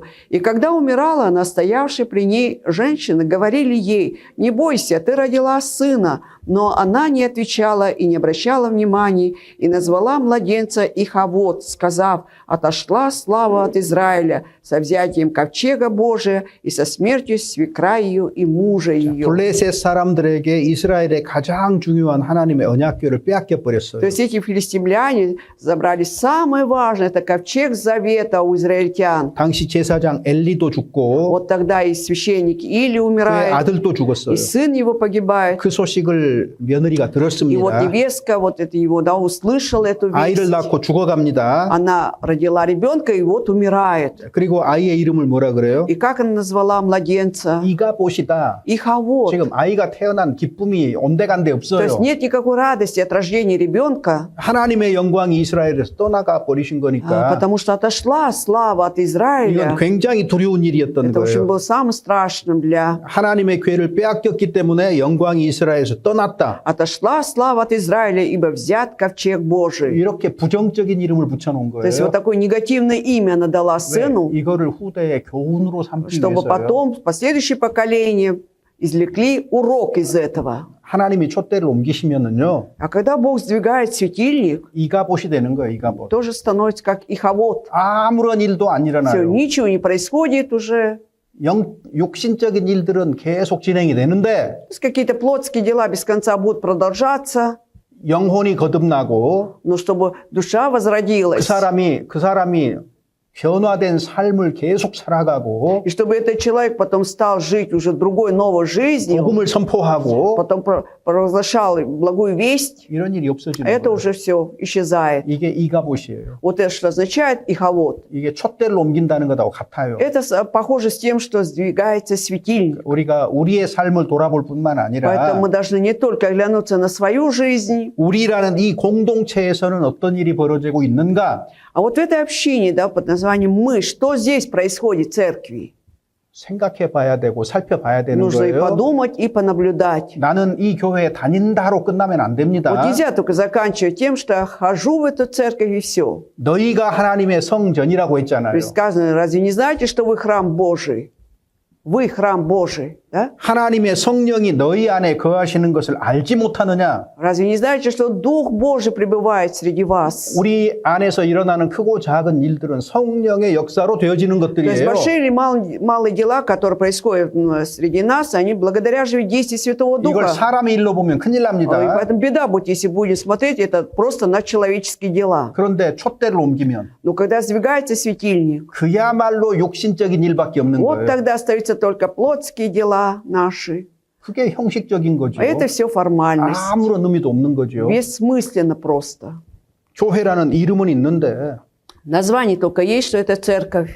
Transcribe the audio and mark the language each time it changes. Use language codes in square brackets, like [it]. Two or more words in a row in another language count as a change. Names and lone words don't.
[ru] И когда умирала она, стоявшие при ней женщины говорили ей: «Не бойся, ты родила сына». Но она не отвечала и не обращала внимания, и назвала младенца Ихавод, сказав: «Отошла слава от Израиля со взятием ковчега Божия и со смертью свекра ее и мужа ее». [ko] 블레셋 사람들에게 이스라엘의 가장 중요한 하나님의 언약궤를 빼앗겨 버렸어요. [ru] То есть эти филистимляне забрали самое важное, это ковчег завета у израильтян. [ko] 당시 제사장 엘리도 죽고 [ru] Вот тогда и священник Или [ko] 그의 [ru] умирает, [ko] 아들도 죽었어요. [ru] и сын его погибает. [ko] 그 소식을 며느리가 [ru] И вот [ko] 들었습니다. [ru] невестка, вот это его, да, услышала эту [ko] 아이를 [ru] весть. [ko] 낳고 죽어갑니다. [ru] Она родила ребенка и вот умирает. [ko] 그리고 아이의 이름을 뭐라 그래요? [ru] И как она назвала младенца? [ko] 이가봇이다. [ru] Ихавод. [ko] 지금 아이가 태어난 기쁨이 온데간데 [ru] То [ko] 없어요. [ru] есть нет никакой радости от рождения ребенка, [ko] 하나님의 영광이 이스라엘에서 떠나가 버리신 거니까 [ru] потому что отошла слава от [ko] 이건 [ru] Израиля. [ko] 굉장히 두려운 일이었던 [ru] Это, в общем, [ko] 거예요. [ru] было самым страшным для... [ko] 하나님의 괴를 빼앗겼기 때문에 영광이 이스라엘에서 떠났다. [ru] Отошла слава от Израиля, ибо взят ковчег Божий. [ko] 이렇게 부정적인 이름을 붙여놓은 [ru] То есть вот [ko] 거예요. [ru] такое негативное имя она дала [ko] 왜? [ru] сыну, [ko] 이거를 후대의 교훈으로 삼기 [ru] чтобы [ko] 위해서요. [ru] потом последующее поколение извлекли урок из этого. [ko] 하나님이 촛대를 옮기시면은요, [ru] А когда Бог сдвигает светильник, [ko] 이가봇이 되는 거예요. 이가봇. [ru] тоже становится как Ихавод. [ko] 아무런 일도 안 [ru] Все, [ko] 일어나요. [ru] ничего не происходит уже. [ko] 육신적인 일들은 계속 진행이 되는데 [ru] То есть какие-то плотские дела без конца будут продолжаться, [ko] 영혼이 거듭나고 [ru] но чтобы душа [ko] 그 [ru] возродилась, [ko] 사람이 변화된 삶을 계속 살아가고 [ru] и чтобы этот человек потом стал жить уже другой новой жизнью, [ko] 복음을 선포하고 [ru] потом провозглашал благую весть, [ko] 이런 일이 없어지는 [ru] это [ko] 거예요. [ru] уже все исчезает. [ko] 이게 이가봇이에요. [ru] Вот это что означает Ихавод. [ko] 이게 촛대를 옮긴다는 것하고 같아요. [ru] Это похоже с тем, что сдвигается светильник. [ko] 우리가 우리의 삶을 돌아볼 뿐만 아니라 [ru] Поэтому мы должны не только оглянуться на свою жизнь, [ko] 우리라는 이 공동체에서는 어떤 일이 벌어지고 있는가 [ru] а вот в этой общине, да, под названием «Мы», что здесь происходит в церкви? [ko] 생각해 봐야 되고 살펴봐야 되는 [ru] Нужно и [ko] 거예요. [ru] подумать, и понаблюдать. [ko] 나는 이 교회에 다닌다로 끝나면 안 됩니다. [ru] Вот нельзя только заканчивать тем, что я хожу в эту церковь и все. [ko] 너희가 하나님의 성전이라고 [ru] То [ko] 했잖아요. [ru] есть сказано, разве не знаете, что вы храм Божий? вы храм Божий, да? [ko] 하나님의 성령이 너희 안에 거하시는 것을 알지 못하느냐? [ru] Разве не знаете, что Дух Божий пребывает среди вас? [ko] 우리 안에서 일어나는 크고 작은 일들은 성령의 역사로 되어지는 [ru] То есть [ko] 것들이에요. [ru] большие или малые дела, которые происходят среди нас, они благодаря же действию Святого [ko] 이걸 [ru] Духа. [ko] 사람의 일로 보면 큰일 [ru] И [ko] 납니다. [ru] поэтому беда будет, если будем смотреть это просто на человеческие дела. [ko] 그런데 촛대를 옮기면 [ru] Но когда сдвигается светильник, [ko] 그야말로 욕심적인 일밖에 없는 [ru] вот [ko] 거예요. [ru] тогда остаются только плотские дела наши. [ko] 그게 형식적인 거죠. [ru] А это все формальность. [ko] 아무런 의미도 없는 거죠. [ru] Бессмысленно просто. [ko] 교회라는 이름은 있는데 [ru] Название только есть, что это церковь.